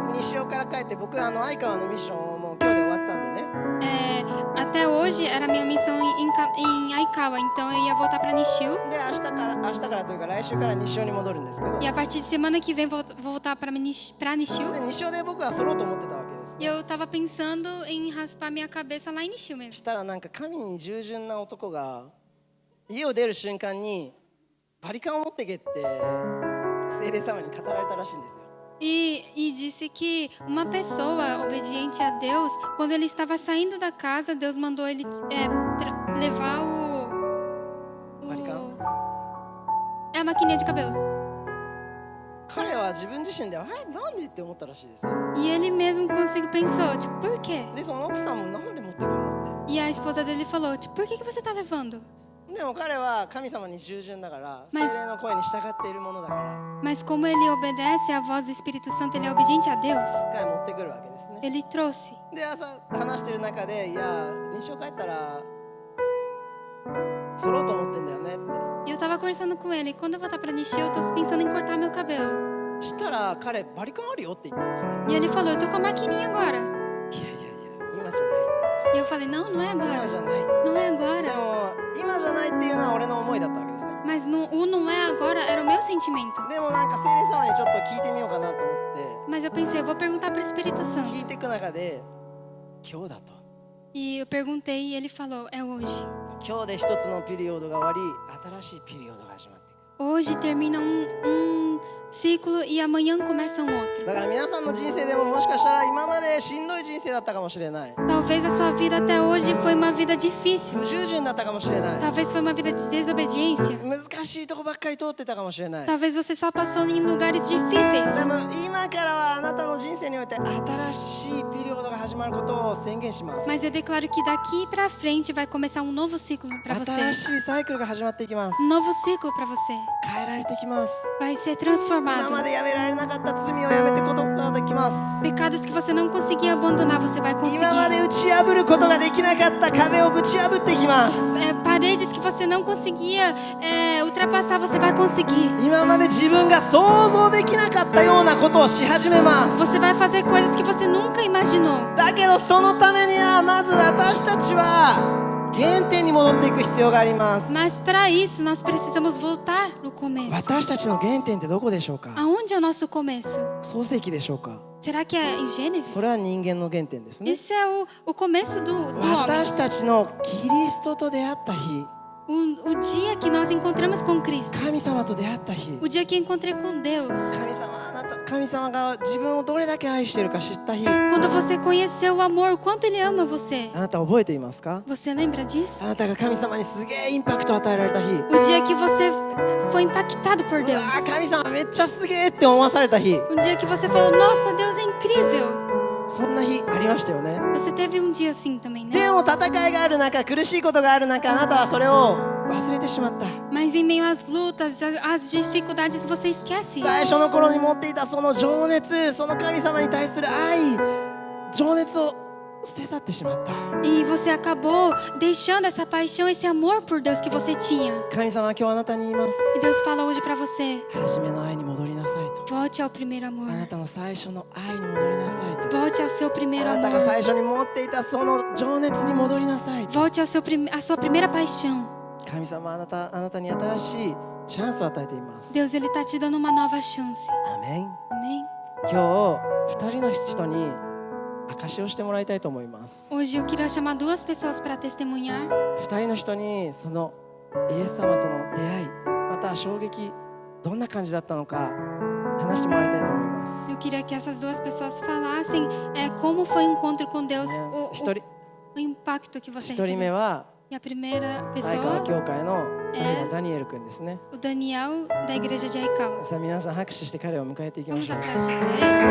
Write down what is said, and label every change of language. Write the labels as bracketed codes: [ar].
[ja] 西尾から帰って僕相川のミッションをもう今日で終わったんでね。 [pt] Até hoje era a minha missão em Aikawa, então eu ia voltar para Nishio. [ja] で明日からというか来週から西尾に戻るんですけど、 [pt] E a partir de semana que vem vou voltar para Nishio. [ja] で西尾で僕は剃ろうと思ってたわけです。 [pt] E eu estava pensando em raspar minha cabeça lá em Nishio mesmo. [ja] したらなんか神に従順な男が家を出る瞬間にバリカンを持ってけって聖霊様に語られたらしいんですよ。 [pt] E disse que uma pessoa obediente a Deus, quando ele estava saindo da casa, Deus mandou ele levar Baricão? a maquininha de cabelo. [ja] 彼は自分自身でなんでって思ったらしいです。 [pt] E ele mesmo consigo pensou, tipo, por quê? [ja] でその奥さんもなんで持ってくるのっ [pt] E a esposa dele falou, tipo, por que você tá levando? [ja] て。でも彼は神様に従順だから聖 [pt] Mas- [ja] 霊の声に従っているものだから [pt] Mas como ele obedece à voz do Espírito Santo, ele é obediente a Deus. [ja] 彼持ってくるわけですね。 [pt] Ele trouxe. [ja] で朝話してる中でいや西尾帰ったら剃ろうと思ってんだよねって。 [pt] E eu tava conversando com ele, quando eu voltar pra Nishio, eu tô pensando em cortar meu cabelo. [ja] したら彼バリカンあるよって言ったんですね。 [pt] E ele falou, eu tô com a maquininha agora. [ja] いや今じゃない [pt] E eu falei, não, não é [ja] 今 [pt] agora. [ja] じゃない。 [pt] Não é [ja] で [pt] agora. [ja] も今じゃないっていうのは俺の思いだったわけですね。 [pt] Mas o não é agora era o meu sentimento. [ja] でもなんか聖霊様にちょっと聞いてみようかなと思って [pt] Mas eu pensei, eu vou perguntar pro Espírito [ja] 聞 [pt] Santo. [ja] いていく中で今日だと [pt] E eu perguntei e ele falou, é hoje. [ja] 今日で一つのピリオドが終わり新しいピリオドが始まっていく。 [pt] Hoje termina um ciclo e amanhã começa um outro. [ja] だから皆さんの人生でももしかしたら今までしんどい人生だったかもしれない。 [pt] Talvez a sua vida até hoje foi uma vida difícil. [ja] 不従順だったかもしれない。 [pt] Talvez foi uma vida de desobediência. [ja] 難しいとこばっかり通ってたかもしれない。 [pt] Talvez você só passou em lugares difíceis. [ja] でも今からはあなたの人生において新しいピリオドが始まることを宣言します。 [pt] Mas eu declaro que daqui pra frente vai começar um novo ciclo pra [ja] 新 [pt] você. [ja] しいサイクルが始まっていきます。 [pt] Um novo ciclo pra você. [ja] 変えられてきます。 [pt] Vai ser [ja] 今 [pt] transformado. [ja] までやめられなかった罪をやめていくことができます。 [pt] Pecados que você não conseguia abandonar, você vai [ja] 今ま [pt] conseguir. [ja] で打ち破ることができなかった壁をぶち破っていきます。 [pt] Paredes que você não conseguia ultrapassar, você vai conseguir. [ja] 今まで自分が想像できなかったようなことをし始めます。 [pt] Você vai fazer coisas que você nunca imaginou. [ja] だけどそのためにはまず私たちは原点に戻っていく必要があります。 [pt] Mas para isso, nós precisamos voltar no começo. [ja] 私たちの原点ってどこでしょうか。 [pt] Aonde é o nosso começo? [ja] 創世記でしょうか。 [pt] Será que é em Gênesis? [ja] それは人間の原点ですね。 [pt] Esse é o começo do homem. [ja] 私たちのキリストと出会った日、 [pt] O dia que nós encontramos com Cristo. [ja] 神様と出会った日、 [pt] O dia que encontrei com Deus. [ja] 神様が自分をどれだけ愛しているか知った日、 [pt] Quando você conheceu o amor, o quanto Ele ama você. [ja] あなた覚えていますか。 [pt] Você lembra disso? [ja] あなたが神様にすげえインパクトを与えられた日、 [pt] O dia que você foi impactado por [ja] う [pt] Deus. [ja] わー神様めっちゃすげえって思わされた日、 [pt] Um dia que você falou, nossa, Deus é incrível. [ja] そんな日ありましたよね。 [pt] Você teve um dia assim também, né? [ja] でも戦いがある中、苦しいことがある中、あなたはそれを忘れてしまった。 [pt] Mas em meio às lutas, às dificuldades, você esquece. [ja] 最初の頃に持っていたその情熱、その神様に対する愛、情熱を捨て去ってしまった。 [pt] E você acabou deixando essa paixão, esse amor por Deus que você tinha. [ja] 神様は今日あなたに言います。 [pt] E Deus fala hoje pra você, [ja] 初めの愛に戻りなさいと。 [pt] volte ao primeiro amor. [ja] あなたの最初の愛に戻りなさいと。 [pt] Volte ao seu primeiro [ja] あなたが [pt] amor. [ja] 最初に持っていたその情熱に戻りなさいと。 [pt] Volte à sua primeira paixão. [ja] 神様はあなたに新しいチャンスを与えています。 [pt] Deus, Ele tá te dando uma nova chance. [ja] アメン。 [pt] Amém? [ja] 今日2人の人に証しをしてもらいたいと思います。 [pt] Hoje eu queria chamar duas pessoas para testemunhar. [ja] 2人の人にそのイエス様との出会い、また衝撃どんな感じだったのか話してもらいたいと思います。 [pt] Eu queria que essas duas pessoas falassem como foi o encontro com Deus, [ja] 一人 [pt] o impacto que você [ja] 一人目 [pt] recebeu. [ja] は [pt] E a primeira [ja] 相川 [pt] pessoa [ja] 教会のダニエル君ですね。 [pt] o Daniel da igreja de Aikawa. [ja] さあ皆さん拍手して彼を迎えていきま [pt] Vamos [ja] しょう。 [pt] aplaudir para ele.